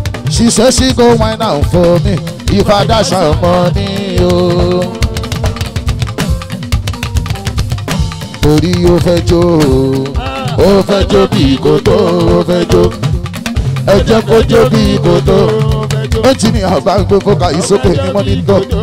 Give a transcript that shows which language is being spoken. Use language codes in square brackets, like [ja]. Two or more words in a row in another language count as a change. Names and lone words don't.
[pcm] She say she go wine and for me. If I dash her money o. [yo] Torí ó fẹ́ jó o, ó fẹ́ jó bí kò tó, ó fẹ́ jó. Ẹ jẹ́ kó jó bí kò tó. Ẹnjìníà bá ń gbé fọ́kà yìí sókè ní mọ́nítọ̀.